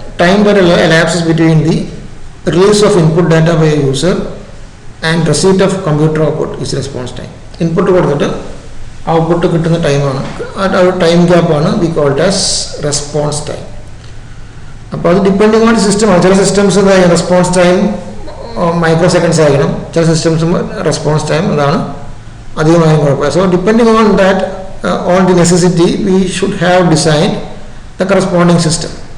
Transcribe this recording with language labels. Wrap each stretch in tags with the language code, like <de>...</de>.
<en>Time that elapses between the release of input data by a user and receipt of computer output is response time.</en> <ml>Input കൊടുത്തിട്ട് output കിട്ടുന്ന ടൈമാണ്, ആ ഒരു time ഗ്യാപ്പാണ്</ml> <en>We called as response time.</en> <ml>അപ്പോൾ അത് depending on സിസ്റ്റമാണ്. ചില systems response time micro seconds ആയിരിക്കണം, ചില സിസ്റ്റംസും റെസ്പോൺസ് ടൈം അതാണ് അധികമായും കുഴപ്പമില്ല.</ml> <en>So depending on that on the necessity we should have designed the corresponding system.</en>